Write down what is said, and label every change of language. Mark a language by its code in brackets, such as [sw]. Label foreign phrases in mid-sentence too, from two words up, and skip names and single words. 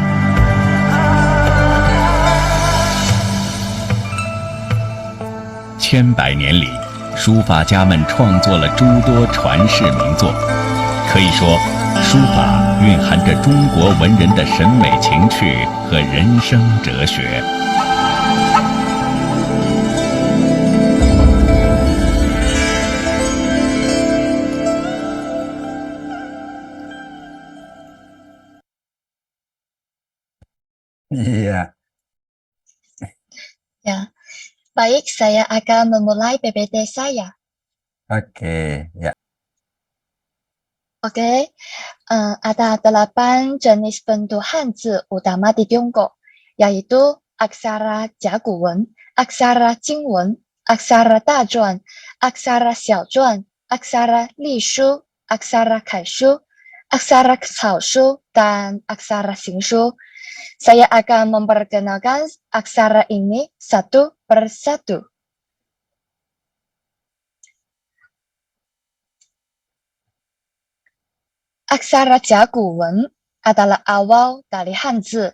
[zh] 千百年里，书法家们创作了诸多传世名作。可以说，书法蕴含着中国文人的审美情趣和人生哲学。 [id] Iya. Ya, baik, saya akan memulai PPT saya. Oke, ya. Oke, ada 8 jenis bentuk Hanzi utama di Tiongkok, yaitu aksara Jiaguwen, aksara Jingwen, aksara Dazhuan, aksara Xiaozhuan, aksara Lishu, aksara Kaishu, aksara Caoshu, dan aksara Xingshu. Saya akan memperkenalkan aksara ini satu persatu. Aksara Jiaguwen adalah awal dari Hanzi.